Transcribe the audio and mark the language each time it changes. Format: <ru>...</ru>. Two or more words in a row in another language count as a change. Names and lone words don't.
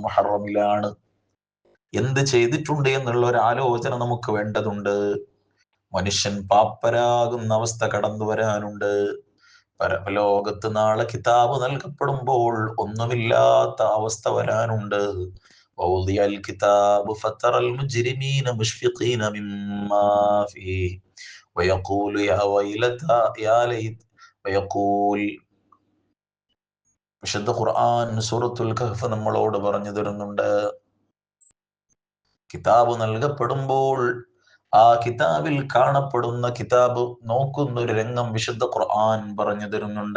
<ml>മുഹറമിലാണ്. എന്ത് ചെയ്തിട്ടുണ്ട് എന്നുള്ള ഒരു ആലോചന നമുക്ക് വേണ്ടതുണ്ട്. മനുഷ്യൻ പാപ്പരാകുന്ന അവസ്ഥ കടന്നു വരാനുണ്ട്. പരലോകത്ത് നാളെ കിതാബ് നൽകപ്പെടുമ്പോൾ ഒന്നുമില്ലാത്ത അവസ്ഥ വരാനുണ്ട്.</ml> <ar>ووضع الكتاب فترى المجرمين مشفقين مما فيه ويقول يا ويلتى يا ليت ويقول</ar> <ml>വിശുദ്ധ ഖുർആൻ സൂറത്തുൽ കഹ്ഫ് നമ്മളോട് പറഞ്ഞു തരുന്നുണ്ട്, കിതാബ് നൽകപ്പെടുമ്പോൾ ആ കിതാബിൽ കാണപ്പെടുന്ന, കിതാബ് നോക്കുന്ന ഒരു രംഗം വിശുദ്ധ ഖുർആൻ പറഞ്ഞു തരുന്നുണ്ട്.</ml>